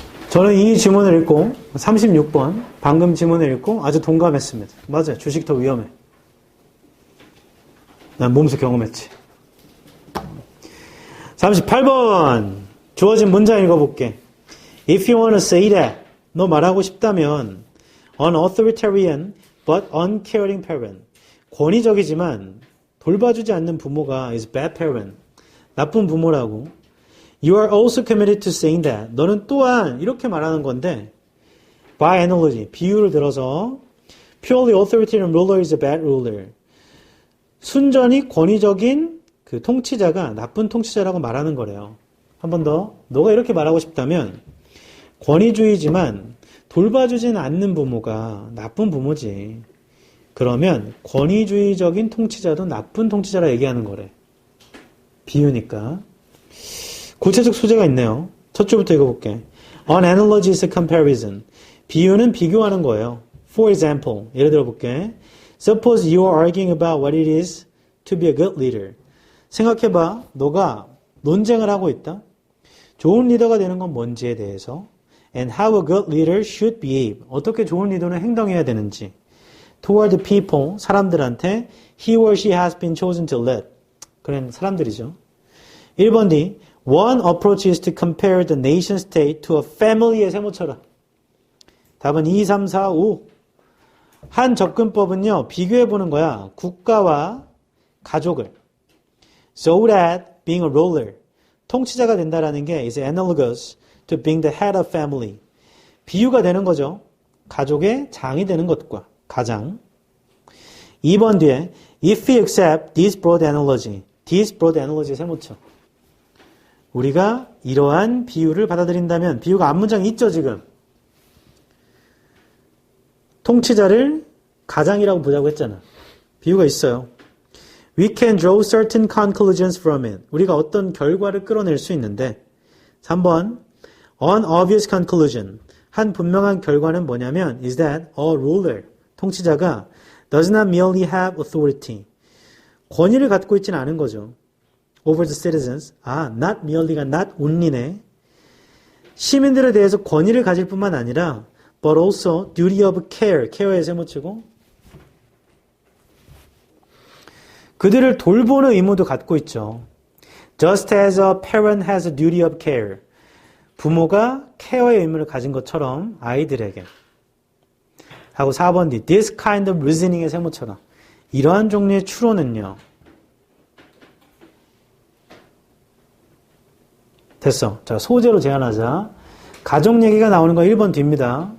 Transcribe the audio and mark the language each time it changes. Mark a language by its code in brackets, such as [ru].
[ko] 저는 이 지문을 읽고 36번 방금 지문을 읽고 아주 동감했습니다. 맞아요. 주식 더 위험해. 난 몸소 경험했지. 38번 주어진 문장 읽어볼게. [en] If you want to say that [ko] 너 말하고 싶다면 [en] an authoritarian but uncaring parent [ko] 권위적이지만 돌봐주지 않는 부모가 [en] is bad parent [ko] 나쁜 부모라고. [en] You are also committed to saying that [ko] 너는 또한 이렇게 말하는 건데 [en] by analogy [ko] 비유를 들어서 [en] purely authoritarian ruler is a bad ruler [ko] 순전히 권위적인 그 통치자가 나쁜 통치자라고 말하는 거래요. 한 번 더 너가 이렇게 말하고 싶다면 권위주의지만 돌봐주지는 않는 부모가 나쁜 부모지. 그러면 권위주의적인 통치자도 나쁜 통치자라 얘기하는 거래. 비유니까. 구체적 소재가 있네요. 첫 줄부터 읽어볼게. [en] An analogy is a comparison. [ko] 비유는 비교하는 거예요. [en] For example, [ko] 예를 들어볼게. [en] Suppose you are arguing about what it is to be a good leader. [ko] 생각해봐. 너가 논쟁을 하고 있다. 좋은 리더가 되는 건 뭔지에 대해서. [en] And how a good leader should behave. [ko] 어떻게 좋은 리더는 행동해야 되는지. [en] Toward the people, [ko] 사람들한테 [en] he or she has been chosen to lead. [ko] 그런 사람들이죠. 1번 D. [en] One approach is to compare the nation state to a family의 세모처럼. [ko] 답은 2, 3, 4, 5. 한 접근법은요. 비교해보는 거야. 국가와 가족을. [en] So that being a ruler, [ko] 통치자가 된다라는 게 [en] is analogous to being the head of family. [ko] 비유가 되는 거죠. 가족의 장이 되는 것과 가장. 2번 뒤에 [en] if we accept this broad analogy, [ko] this broad analogy 세모쳐. 우리가 이러한 비유를 받아들인다면 비유가 앞문장에 있죠 지금. 통치자를 가장이라고 보자고 했잖아. 비유가 있어요. [en] We can draw certain conclusions from it. [ko] 우리가 어떤 결과를 끌어낼 수 있는데 3번 [en] An obvious conclusion. [ko] 한 분명한 결과는 뭐냐면 [en] is that a ruler. [ko] 통치자가 [en] does not merely have authority. [ko] 권위를 갖고 있지는 않은 거죠. [en] over the citizens. [ko] not merely가 not only네. 시민들에 대해서 권위를 가질 뿐만 아니라 [en] but also duty of care. [ko] care의 세모치고 그들을 돌보는 의무도 갖고 있죠. [en] Just as a parent has a duty of care. [ko] 부모가 케어의 의무를 가진 것처럼 아이들에게. 하고 4번 뒤 [en] this kind of reasoning [ko] 의 세모처럼 이러한 종류의 추론은요. 됐어. 자, 소재로 제안하자. 가족 얘기가 나오는 거 1번 뒤입니다.